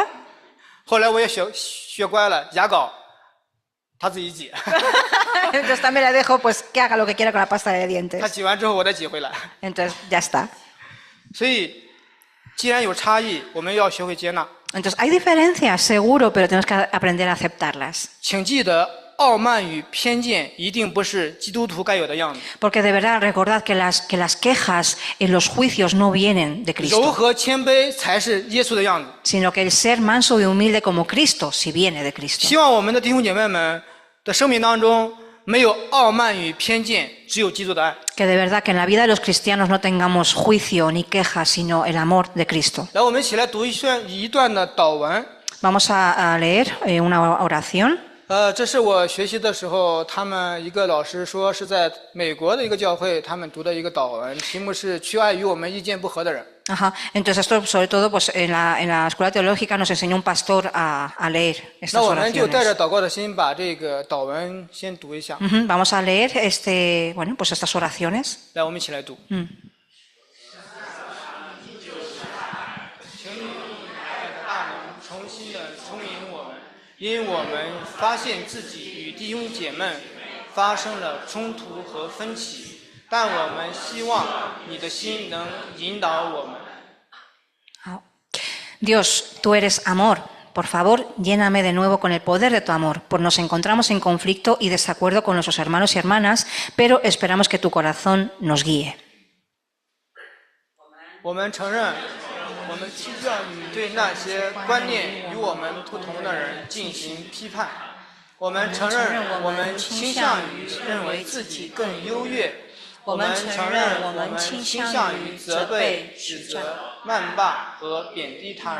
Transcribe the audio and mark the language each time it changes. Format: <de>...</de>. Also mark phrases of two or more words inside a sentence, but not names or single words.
<zh>后来我也学乖了，牙膏他自己挤，</zh> <es>Entonces también le dejo pues que haga lo que quiera con la pasta de</es> <zh>他</zh> <es>dientes.</es> <zh>挤完之后我再挤回来。</zh> <es>Entonces ya está.</es> <zh>所以既然有差异，我们要学会接纳。</zh> <es>Entonces hay diferencias, seguro, pero tenemos que aprender a aceptarlas.</es> <zh>请记得，傲慢与偏见一定不是基督徒该有的样子。</zh> <es>Porque de verdad recordad que las quejas y los juicios no vienen de</es> <zh>柔</zh> <es>Cristo,</es> <zh>和谦卑才是耶稣的样子。</zh> <es>sino que el ser manso y humilde como Cristo sí viene de Cristo.</es> <zh>希望我们的弟兄姐妹们的生命当中没有傲慢与偏见，只有基督的爱。</zh> <es>Que de verdad que en la vida de los cristianos no tengamos juicio ni quejas, sino el amor de Cristo.</es> <zh>来，我们一起来读一段的祷文。</zh> <es>Vamos a leer una oración.</es> <zh>这是我学习的时候，他们一个老师说是在美国的一个教会，他们读的一个祷文，题目是“去爱与我们意见不合的人”。 Ajá.</zh> <es>Entonces esto sobre todo pues en la escuela teológica nos enseñó un pastor a leer</es> <zh>那</zh> <es>estas</es> <zh>我们就带</zh> <es>oraciones.</es> <zh>着祷告的心，把这个祷文先读一下。 Ujú.</zh> <es>Vamos a leer pues estas oraciones.</es> <zh>来，我们一起来读。 Mm. 请你以爱的大能重新的充盈我们，因我们发现自己与弟兄姐妹发生了冲突和分歧，但我们希望你的心能引导我们。</zh> <es>Dios, tú eres amor. Por favor, lléname de nuevo con el poder de tu amor, pues nos encontramos en conflicto y desacuerdo con nuestros hermanos y hermanas, pero esperamos que tu corazón nos guíe.</es> <zh>我们承认，我们倾向于对那些观念与我们不同的人进行批判。我们承认，我们倾向于认为自己更优越。我们承认，我们倾向于责备、指责、谩骂和贬低他人。</zh>